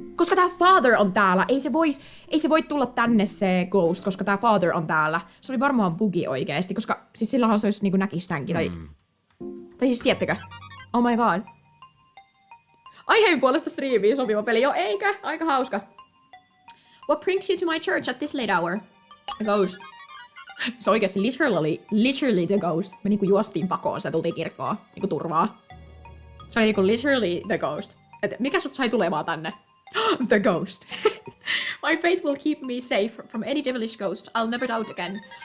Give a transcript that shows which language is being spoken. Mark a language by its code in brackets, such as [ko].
[fi] Koska tää father on täällä. Ei se voi tulla tänne se ghost, koska tää father on täällä. Se oli varmaan bugi oikeesti, koska siis silloinhan se olisi niinku näkis tämänkin. Tai siis tiedättekö? [en] Oh my god. [fi] Aiheen puolesta striimiin sopiva peli. Joo, eikö? Aika hauska. [en] What brings you to my church at this late hour? A ghost. [fi] Se oikeesti [en] literally the ghost. [fi] Me niinku juostiin pakoon, sitä tultiin kirkkoon. Niinku turvaa. Se oli niinku [en] literally the ghost. [fi] Et mikä sut sai tulemaan tänne? [en] The ghost. My faith will keep me safe from any devilish ghost. I'll never doubt again.